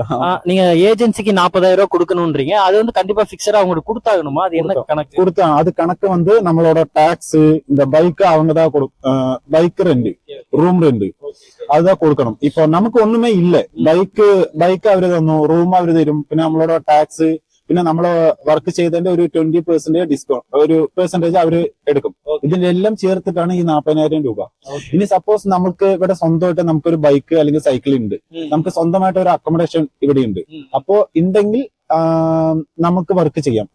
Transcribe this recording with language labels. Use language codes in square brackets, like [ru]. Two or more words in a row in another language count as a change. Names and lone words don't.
[ta] நீங்க ஏஜென்சிக்கு 40,000 ரூபாய் கொடுக்கணும்ன்றீங்க, அது வந்து கண்டிப்பா பிக்சடா அவங்களுக்கு கொடுத்தாகணுமா? அது என்ன கணக்கு? கொடுத்தா அது கணக்கு வந்து நம்மளோட டாக்ஸ், இந்த பைக் அவங்க தான் [en] bike rent, room rent [ml] அதுதான் കൊടുക്കണം. ഇപ്പൊ നമുക്ക് ഒന്നുമേ ഇല്ല, ബൈക്ക് അവര് തന്നു, റൂം അവര് തരും, പിന്നെ നമ്മളോட ടാക്സ്, പിന്നെ നമ്മള് വർക്ക് ചെയ്തതിന്റെ ഒരു 20% ഡിസ്കൗണ്ട്, ഒരു പെർസെന്റേജ് അവര് എടുക്കും. ഇതിന്റെ എല്ലാം ചേർത്തിട്ടാണ് ഈ 40,000 രൂപ. ഇനി സപ്പോസ് നമുക്ക് ഇവിടെ സ്വന്തമായിട്ട് നമുക്കൊരു ബൈക്ക് അല്ലെങ്കിൽ സൈക്കിൾ ഉണ്ട്, നമുക്ക് സ്വന്തമായിട്ട് ഒരു അക്കോമഡേഷൻ ഇവിടെ ഉണ്ട്, അപ്പോ ഉണ്ടെങ്കിൽ നമുക്ക് വർക്ക് ചെയ്യാം.